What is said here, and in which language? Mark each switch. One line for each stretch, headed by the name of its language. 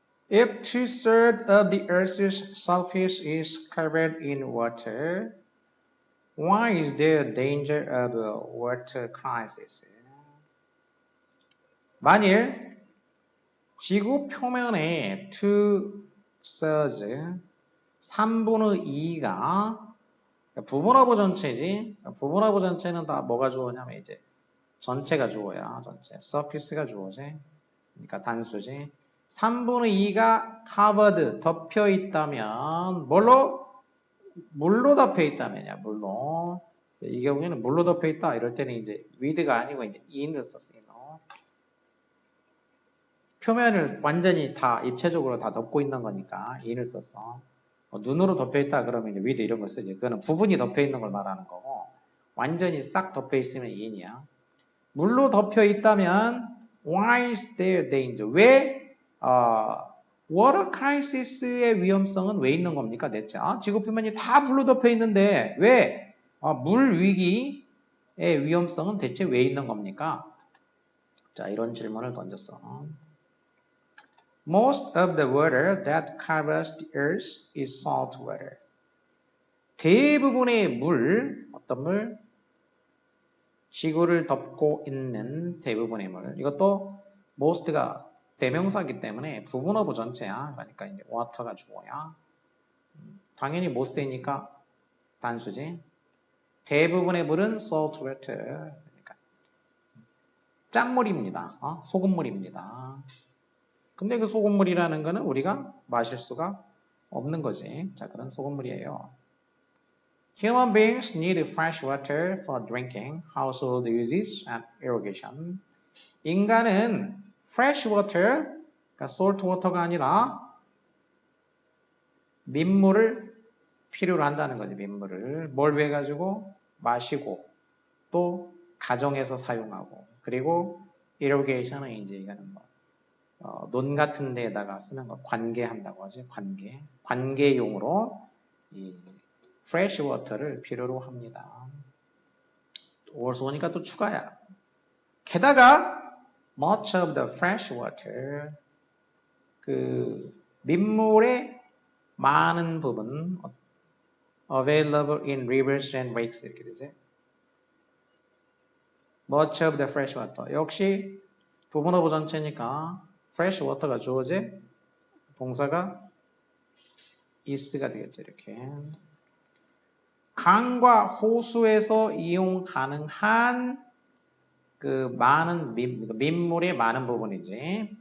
English: If 2/3 of the Earth's surface is covered in water, why is there a danger of a water crisis?
Korean: 만일 지구 표면의 2/3, 3분의 2가 부분하고 전체지. 부분하고 전체는 다 뭐가 주어냐면 이제 전체가 주어야. 전체. surface가 주어지. 그러니까 단수지. 3분의 2가 covered, 덮여 있다면 물로 덮여 있다면이야. 물로. 이 경우에는 물로 덮여 있다. 이럴 때는 이제 with가 아니고 이제 in을 썼어요. 표면을 완전히 다 입체적으로 다 덮고 있는 거니까 in을 썼어. 눈으로 덮여 있다 그러면 이제 with 이런 걸 쓰지. 그거는 부분이 덮여 있는 걸 말하는 거고 완전히 싹 덮여 있으면 in이야. 물로 덮여 있다면
English: why is there danger?
Korean: 왜 water crisis의 위험성은 왜 있는 겁니까? 대체 지구 표면이 다 물로 덮여 있는데 왜 물 위기의 위험성은 대체 왜 있는 겁니까? 자, 이런 질문을 던졌어.
English: Most of the water that covers the earth is salt water.
Korean: 대부분의 물, 어떤 물? 지구를 덮고 있는 대부분의 물. 이것도 most가 대명사이기 때문에 부분어부 전체야. 그러니까 이제 water가 주어야. 당연히 most이니까 단수지. 대부분의 물은 salt water. 그러니까 짠물입니다. 소금물입니다. 근데 그 소금물이라는 거는 우리가 마실 수가 없는 거지. 자, 그런 소금물이에요.
English: Human beings need fresh water for drinking, household uses, and irrigation.
Korean: 인간은 fresh water, 그러니까 salt water가 아니라 민물을 필요로 한다는 거지. 민물을. 뭘 왜 가지고? 마시고 또 가정에서 사용하고 그리고 irrigation은 이제 이거는 논 같은 데에다가 쓰는 거 관계한다고 하지. 관계용으로 이 fresh water를 필요로 합니다. also 오니까 또 추가야. 게다가
English: much of the fresh water
Korean: 그 민물의 많은 부분
English: available in rivers and lakes
Korean: 이렇게 되지.
English: much of the fresh water
Korean: 역시 부분어부 전체니까 fresh water가 주어지 동사가 is가 되겠죠. 이렇게 강과 호수에서 이용 가능한 그 많은 민물의 많은 부분이지.